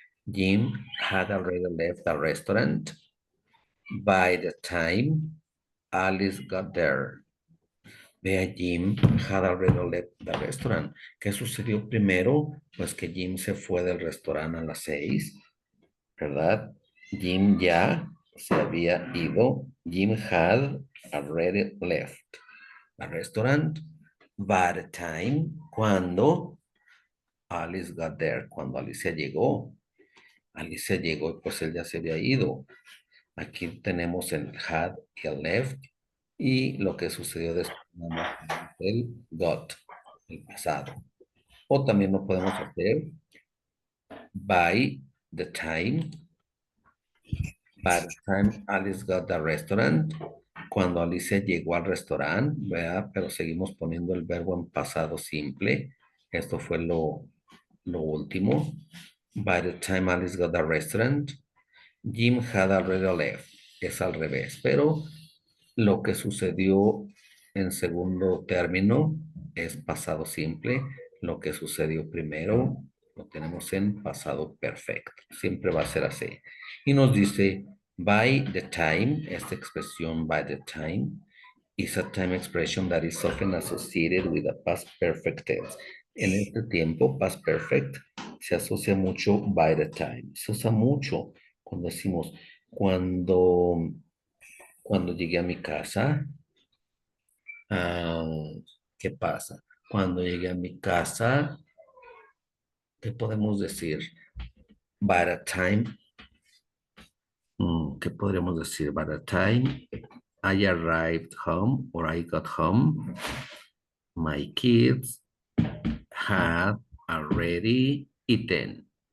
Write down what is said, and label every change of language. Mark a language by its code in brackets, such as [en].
[en] Jim had already left the restaurant by the time Alice got there. Vea, Jim had already left the restaurant. [es] ¿Qué sucedió primero? Pues que Jim se fue del restaurante a las 6, ¿verdad? Jim ya se había ido. [en] Jim had already left the restaurant by the time, cuando Alice got there, [es] cuando Alicia llegó. Alicia llegó, pues él ya se había ido. Aquí tenemos el had y el left. Y lo que sucedió después, el got, el pasado. O también lo podemos hacer [en] by the time Alice got the restaurant. [es] Cuando Alicia llegó al restaurante, ¿verdad? Pero seguimos poniendo el verbo en pasado simple. Esto fue lo último. [en] By the time Alice got the restaurant, Jim had already left. [es] Es al revés, pero lo que sucedió en segundo término es pasado simple. Lo que sucedió primero lo tenemos en pasado perfecto. Siempre va a ser así. Y nos dice, [en] by the time, [es] esta expresión [en] by the time, is a time expression that is often associated with a past perfect tense. [es] En este tiempo, past perfect se asocia mucho by the time. Se usa mucho cuando decimos, cuando llegué a mi casa, ah, ¿qué pasa? Cuando llegué a mi casa, ¿qué podemos decir? By the time, ¿qué podríamos decir? [en] By the time I arrived home or I got home, my kids had already eaten.